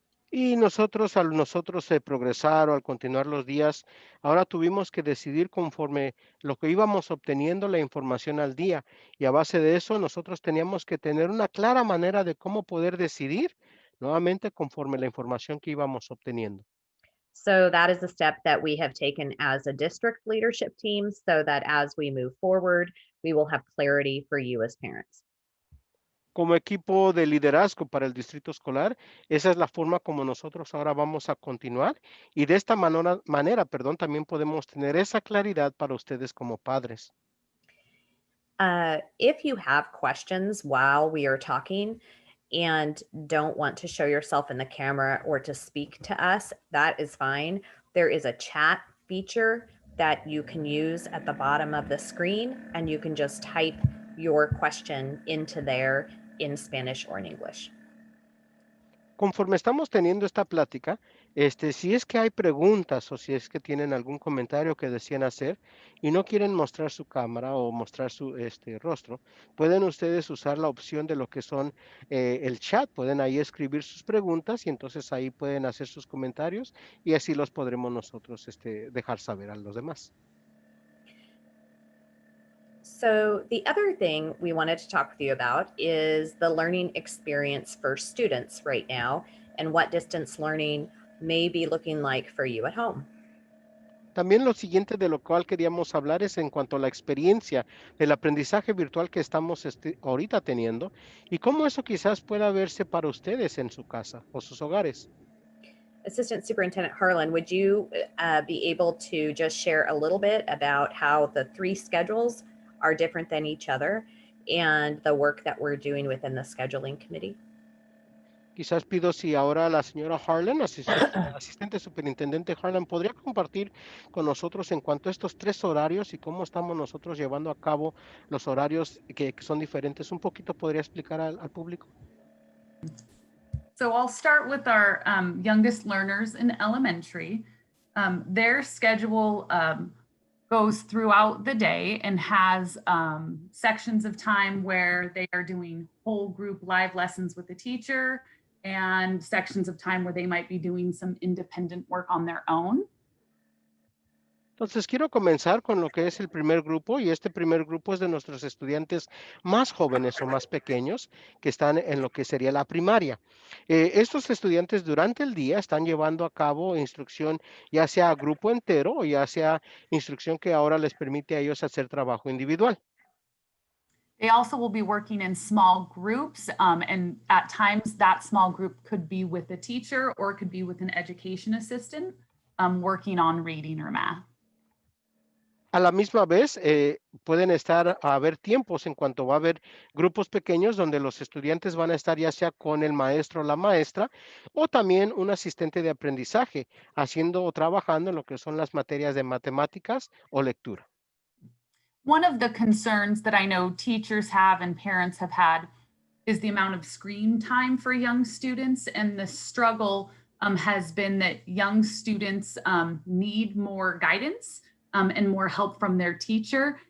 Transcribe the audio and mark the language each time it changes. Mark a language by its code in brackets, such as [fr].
[es] Y nosotros, al nosotros progresar o al continuar los días, ahora tuvimos que decidir conforme lo que íbamos obteniendo la información al día. Y a base de eso, nosotros teníamos que tener una clara manera de cómo poder decidir nuevamente conforme la información que íbamos obteniendo. [en] So that is a step that we have taken as a district leadership team so that as we move forward, we will have clarity for you as parents. [es] Como equipo de liderazgo para el distrito escolar, esa es la forma como nosotros ahora vamos a continuar y de esta manera, también podemos tener esa claridad para ustedes como padres. [en] If you have questions while we are talking and don't want to show yourself in the camera or to speak to us, that is fine. There is a chat feature that you can use at the bottom of the screen, and you can just type your question into there in Spanish or in English. [es] Conforme estamos teniendo esta plática, si es que hay preguntas o si es que tienen algún comentario que desean hacer y no quieren mostrar su cámara o mostrar su rostro, pueden ustedes usar la opción de lo que son el chat. Pueden ahí escribir sus preguntas y entonces ahí pueden hacer sus comentarios y así los podremos nosotros dejar saber a los demás. [en] So the other thing we wanted to talk with you about is the learning experience for students right now and what distance learning may be looking like for you at home. [es] También lo siguiente de lo cual queríamos hablar es en cuanto a la experiencia del aprendizaje virtual que estamos ahorita teniendo y cómo eso quizás pueda verse para ustedes en su casa o sus hogares. [en] Assistant Superintendent Harlan, would you be able to just share a little bit about how the three schedules are different than each other and the work that we're doing within the scheduling committee? [es] Quizás pido si ahora la señora Harlan, asistente superintendente Harlan, podría compartir con nosotros en cuanto a estos tres horarios y cómo estamos nosotros llevando a cabo los horarios que son diferentes. Un poquito podría explicar al público. [en] So I'll start with our youngest learners in elementary. Their schedule goes throughout the day and has sections of time where they are doing whole group live lessons with the teacher and sections of time where they might be doing some independent work on their own. [es] Entonces, quiero comenzar con lo que es el primer grupo, y este primer grupo es de nuestros estudiantes más jóvenes o más pequeños que están en lo que sería la primaria. Estos estudiantes durante el día están llevando a cabo instrucción, ya sea a grupo entero o ya sea instrucción que ahora les permite a ellos hacer trabajo individual. [en] They also will be working in small groups, and at times that small group could be with a teacher or it could be with an education assistant working on reading or math. [es] A la misma vez, pueden haber tiempos en cuanto va a haber grupos pequeños donde los estudiantes van a estar ya sea con el maestro o la maestra o también un asistente de aprendizaje haciendo o trabajando en lo que son las materias de matemáticas o lectura. [en] One of the concerns that I know teachers have and parents have had is the amount of screen time for young students. And the struggle has been that young students need more guidance and more help from their teacher.